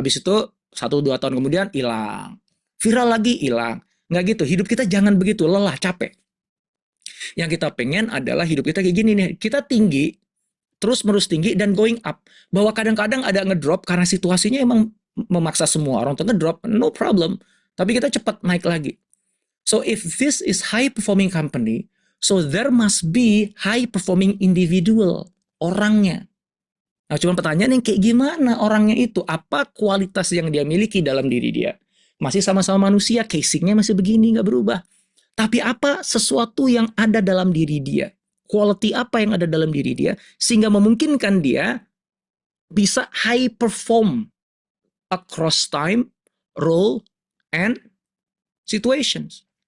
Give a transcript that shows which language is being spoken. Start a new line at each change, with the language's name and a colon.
Indonesian: Habis itu 1-2 tahun kemudian hilang. Viral lagi hilang. Nggak gitu. Hidup kita jangan begitu, lelah, capek. Yang kita pengen adalah hidup kita kayak gini nih. Kita tinggi, terus menerus tinggi dan
English: going up.
Indonesian: Bahwa kadang-kadang ada ngedrop karena situasinya emang memaksa semua orang untuk ngedrop,
English: no problem.
Indonesian: Tapi kita cepat naik lagi.
English: So if this is high performing company, so there must be high performing individual, orangnya.
Indonesian: Nah, cuma pertanyaan yang kayak gimana orangnya itu? Apa kualitas yang dia miliki dalam diri dia? Masih sama-sama manusia, casingnya masih begini, nggak berubah. Tapi apa sesuatu yang ada dalam diri dia? Quality apa yang ada dalam diri dia? Sehingga memungkinkan dia bisa
English: high perform across time, role, and situations.